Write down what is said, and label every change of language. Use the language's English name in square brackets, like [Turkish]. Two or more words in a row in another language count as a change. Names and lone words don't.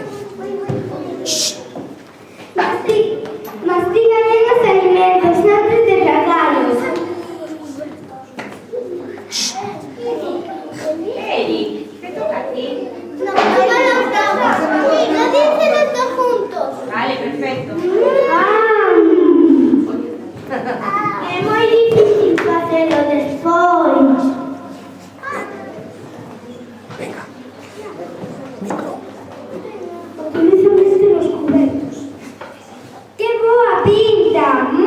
[Spanish] Mastiga bien los alimentos antes de tragarlos. Eric, te toca a ti. No dicen los dos juntos. Vale, perfecto. [Galician] É moi difícil facelo despois. [Spanish] Venga. Micro. Utilizan este los cubiertos. [Galician] ¡Qué boa pinta!